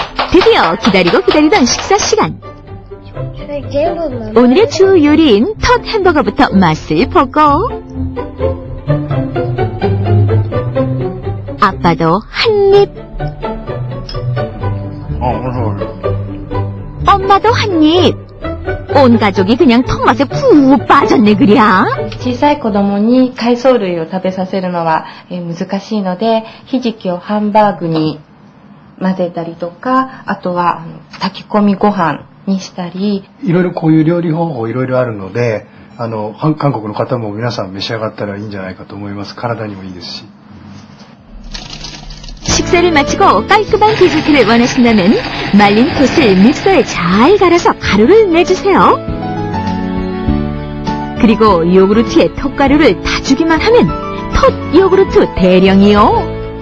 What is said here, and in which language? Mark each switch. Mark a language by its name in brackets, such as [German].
[Korean] 드디어 기다리고 기다리던 식사 시간. 오늘의 주 요리인 톳 햄버거부터 맛을 보고 아빠도 한입 엄마도 한입 온 가족이 그냥 톳맛에 푹 빠졌네 그랴. [Japanese] 小さい子供に海藻類を食べさせるのは難しいので、ひじきをハンバーグに混ぜたりとか、あとは炊き込みご飯にしたり。いろいろこういう料理方法いろいろあるので、韓国の方も皆さん召し上がったらいいんじゃないかと思います。体にもいいですし。 [Korean] 식사를 마치고 깔끔한 디저트를 원하신다면 말린 톳을 믹서에 잘 갈아서 가루를 내주세요. 그리고 요구르트에 톳가루를 타주기만 하면 톳 요구르트 대령이요.